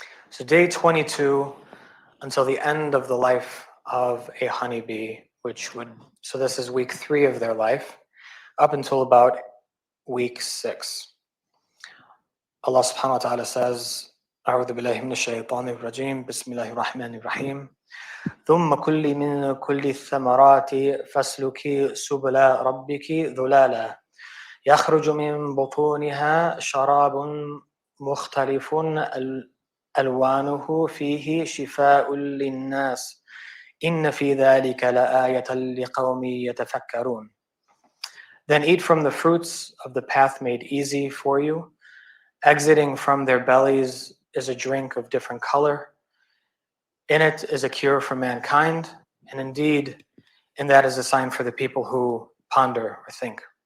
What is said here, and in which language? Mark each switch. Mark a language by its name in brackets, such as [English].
[English] So day 22 until the end of the life of a honeybee, so this is week 3 of their life, up until about week 6. [Arabic] Allah subhanahu wa ta'ala says, أعوذ بالله من الشيطان الرجيم بسم الله الرحمن الرحيم ثم كلي من كل الثمرات فاسلكي سبل ربك ذلالا يخرج من بطونها شراب مختلف ألوانه فيه شفاء للناس إن في ذلك لآية لقوم يتفكرون. [English] Then eat from the fruits of the path made easy for you. Exiting from their bellies is a drink of different color. In it is a cure for mankind, and indeed, in that is a sign for the people who ponder or think.